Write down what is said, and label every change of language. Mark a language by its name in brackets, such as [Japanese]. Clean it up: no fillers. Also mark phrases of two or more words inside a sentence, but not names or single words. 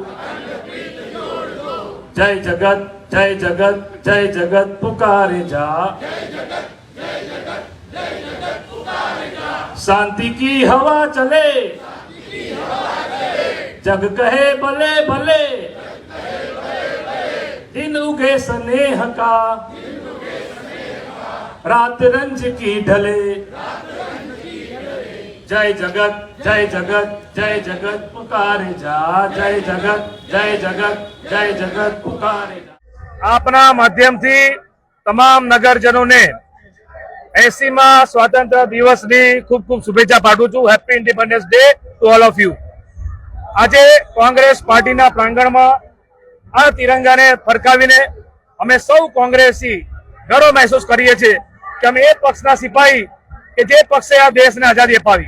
[Hindi] जय जगत जय जगत जय जगत पुकारे जा, शांति की हवा चले, जग कहे भले भले, दिन उगे स्नेह का, रात रंज की ढले। जय जगत जय जगत जय जगत पुकारे जा, जय जगत जय जगत जय जगत पुकारे जा। [Gujarati] આપના માધ્યમથી તમામ નગરજનોને 80મા સ્વાતંત્ર્ય દિવસની ખૂબ ખૂબ શુભેચ્છા પાઠવું છું। [English] Happy Independence Day to all of you. [Gujarati] આજે કોંગ્રેસ પાર્ટીના પ્રાંગણમાં આ તિરંગાને ફરકાવીને અમે સૌ કોંગ્રેસી ગર્વ મહેસૂસ કરીએ છીએ કે અમે એ પક્ષના સિપાહી કે જે પક્ષે આ દેશને આઝાદી અપાવી।